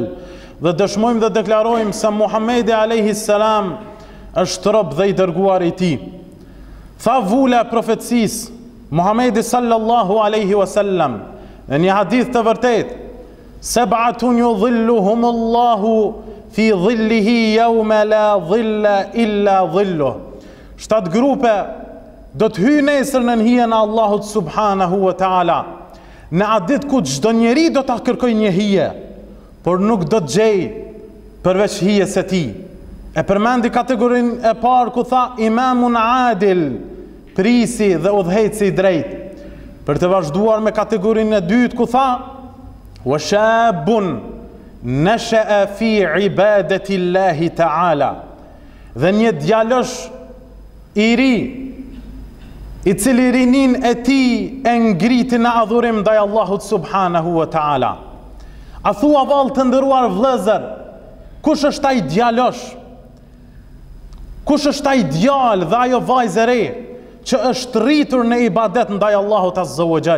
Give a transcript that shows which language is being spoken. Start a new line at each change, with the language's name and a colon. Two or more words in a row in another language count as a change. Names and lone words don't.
Albanian: Dhe dëshmojmë dhe deklarojmë se Muhamedi
Arabic: عليه السلام
Albanian: është rob dhe i dërguar i Tij. Tha vula e profecisë Muhamedi
Arabic: صلى الله عليه وسلم
Albanian: në një hadith të vërtetë:
Arabic: سبعة يظلهم الله في ظله يوم لا ظل إلا ظله.
Albanian: 7 grupe do të hyjnë nesër në hijen e Allahut
Arabic: سبحانه وتعالى.
Albanian: Në atë ditë ku çdo njeri do ta kërkojë një hije, por nuk do të gjej përveç hijes së tij. E përmendi kategorinë e parë ku tha
Arabic: إمام عادل,
Albanian: prisi dhe udhëheci i drejtë. Për të vazhduar me kategorinë e dytë ku tha
Arabic: وشاب نشأ في عبادة الله تعالى.
Albanian: Dhe një djalosh i ri i cili rinin e tij e ngriti në adhurim ndaj Allahut
Arabic: سبحانه وتعالى.
Albanian: A thua vallë të nderuar vëllezër, kush është ai djalosh? Kush është ai djalë dhe ajo vajzë e re që është rritur në ibadet ndaj Allahut
Arabic: عز وجل?